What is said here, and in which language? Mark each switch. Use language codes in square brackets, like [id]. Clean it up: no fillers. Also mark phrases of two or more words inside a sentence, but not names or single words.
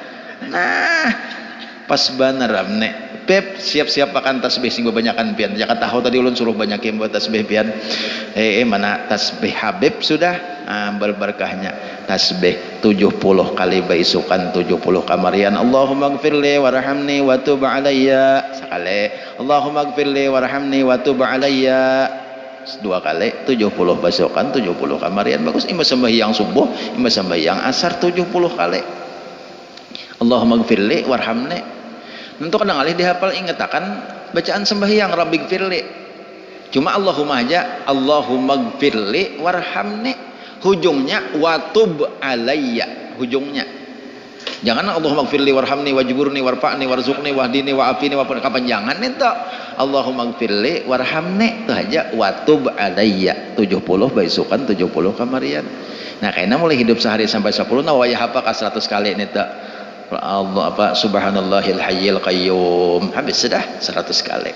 [bjn] Nah pas benar amne Beb siap-siap akan tasbih sing banyakan pian. Jangan tahu tadi ulun suruh banyakin buat tasbih pian. Mana tasbih Habib sudah berberkahnya tasbih 70 kali baisukan 70 kamarian. [ar] اللهم اغفر لي وارحمني وتب علي sekali. اللهم اغفر لي وارحمني وتب علي [bjn] 2 kali. 70 baisukan 70 kamarian. Bagus imam sembahyang subuh, imam sembahyang asar 70 kali. [ar] اللهم اغفر لي وارحمني. [bjn] Tentu kadang alih dihafal ingetakan bacaan sembahyang [ar] رب اغفر لي. Cuma Allahumma aja اللهم اغفر لي وارحمني. [bjn] Hujungnya [ar] وتب علي, [bjn] hujungnya jangan [ar] اللهم اغفر لي وارحمني واجبرني وارفعني وارزقني واهدني وعافني [bjn] kapanjangan itu [ar] اللهم اغفر لي وارحمني [bjn] itu aja [ar] وتب علي [bjn] 70 baisukan 70 kamarian. Nah kayaknya mulai hidup sehari sampai 10 nah wayah apa ka 100 kali ini tak Allah apa [ar] سبحان الله الحي القيوم [bjn] habis sudah 100 kali.